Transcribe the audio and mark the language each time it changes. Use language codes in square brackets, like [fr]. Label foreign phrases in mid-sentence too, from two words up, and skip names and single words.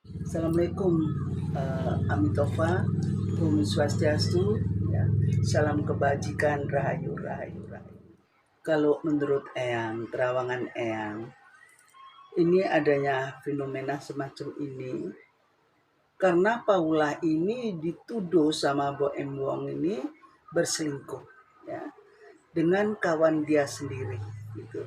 [id] Assalamualaikum, Amitoffa, [ban] Om Swastiastu, [id] ya. Salam kebajikan, rahayu, rahayu, rahayu. Kalau menurut Eyang, terawangan Eyang, ini adanya fenomena semacam ini karena Paula ini dituduh sama Bo Em Wong ini berselingkuh, ya, dengan kawan dia sendiri, gitu.